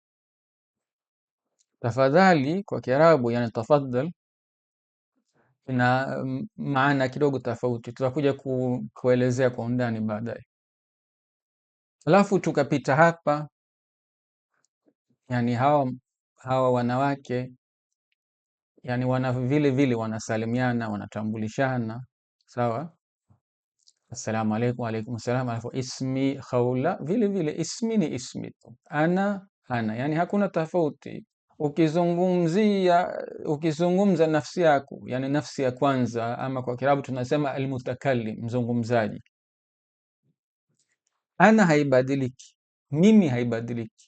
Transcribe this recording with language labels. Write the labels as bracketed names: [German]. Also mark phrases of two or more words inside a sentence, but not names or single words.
[Swahili] Tafadhali kwa Kiarabu yani tafaddal ina maana kidogo tofauti, tutakuja kuelezea kwa undani baadaye. Alafu tukapita hapa, yani hawa wanawake yani wana vile vile wanasalimiana, wanatambulishana, sawa. [Arabic] السلام عليكم، عليكم السلام. [Swahili] Alafu ismi Khawla, vile vile ismi ni ismi tu, ana yani hakuna tofauti. Ukizungumza nafsi yako, yani nafsi ya kwanza, ama kwa Kiarabu tunasema almutakallim, mzungumzaji. Ana haibadiliki, mimi haibadiliki.